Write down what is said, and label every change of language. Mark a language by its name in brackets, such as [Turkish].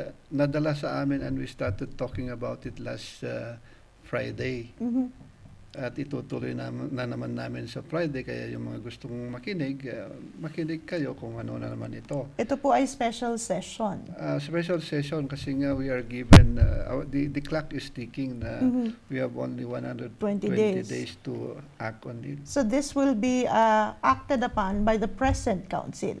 [Filipino] Nadala sa amin [English] and we started talking about it last Friday. [Filipino] At itutuloy na naman namin sa Friday, kaya yung mga gustong makinig kayo kung ano na naman ito. Ito po ay special session. [English] Special session [Filipino] kasi nga [English] we are given, the clock is ticking na we have only 120 days to act on it. So this will be acted upon by the present council.